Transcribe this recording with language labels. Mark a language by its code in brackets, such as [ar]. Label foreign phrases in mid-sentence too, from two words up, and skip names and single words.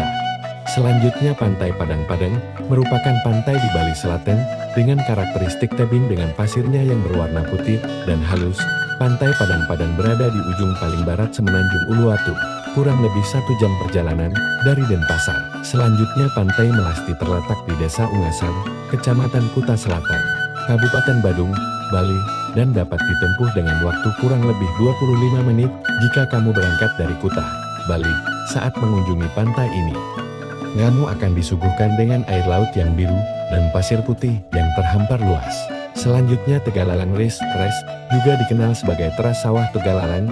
[id] Selanjutnya Pantai Padang-Padang merupakan pantai di Bali Selatan dengan karakteristik tebing dengan pasirnya yang berwarna putih dan halus. Pantai Padang-Padang berada di ujung paling barat Semenanjung Uluwatu, kurang lebih 1 jam perjalanan dari Denpasar. Selanjutnya Pantai Melasti terletak di Desa Ungasan, Kecamatan Kuta Selatan, Kabupaten Badung, Bali, dan dapat ditempuh dengan waktu kurang lebih 25 menit jika kamu berangkat dari Kuta, Bali. Saat mengunjungi pantai ini, kamu akan disuguhkan dengan air laut yang biru dan pasir putih yang terhampar luas. Selanjutnya Tegalalang Race Crest, juga dikenal sebagai teras sawah Tegalalang.